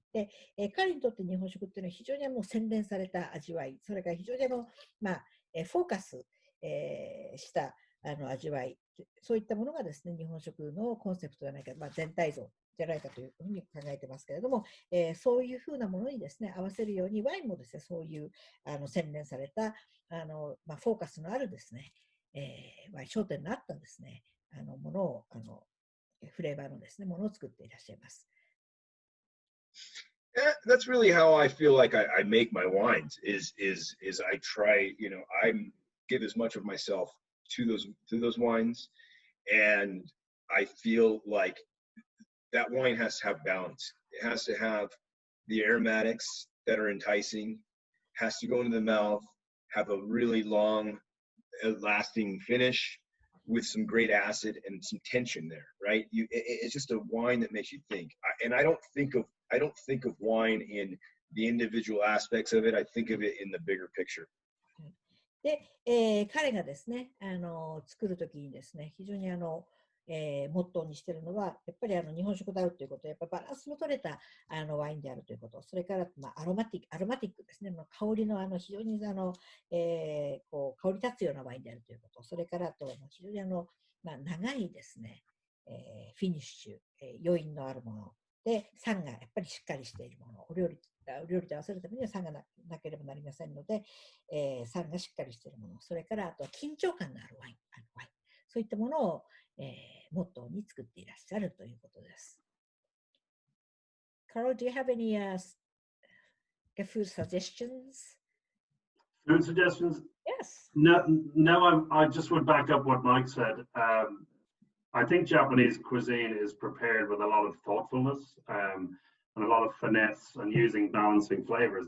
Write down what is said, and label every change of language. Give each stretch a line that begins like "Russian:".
Japanese: で、彼にとって日本食っていうのは非常に洗練された味わい、それから非常にフォーカス、した味わい、そういったものがですね、日本食のコンセプトじゃないか、全体像じゃないかというふうに考えてますけれども、そういうふうなものにですね、合わせるように、ワインもですね、そういう洗練されたフォーカスのあるですね、焦点のあったですね、ものをフレーバーのですね、ものを作っていらっしゃいます。
English: That's really how I feel like I make my wines. Is I try, I give as much of myself to those wines, and I feel like that wine has to have balance. It has to have the aromatics that are enticing, has to go into the mouth, have a really long, lasting finish with some great acid and some tension there, right? It's just a wine that makes you think. And I don't think of wine in the individual aspects of it. I think of it in the bigger picture.
Japanese: で、彼がですね、作るときにですね、非常にモットーにしているのは、やっぱり日本食であるということ、やっぱバランスの取れたワインであるということ、それから、アロマティックですね、香りの非常に香り立つようなワインであるということ、それからと非常に長いですね、フィニッシュ、余韻のあるもので、酸がやっぱりしっかりしているもの、お料理と合わせるためには酸が なければなりませんので、酸がしっかりしているもの、それからあとは緊張感のあるワイン、そういったものを、モットーに作っていらっしゃるということです。
English: Carl, do you have any food suggestions? Food suggestions? Yes. No, I just would back up what Mike said. I think Japanese cuisine is prepared with a lot of thoughtfulness and a lot of finesse and using balancing flavors.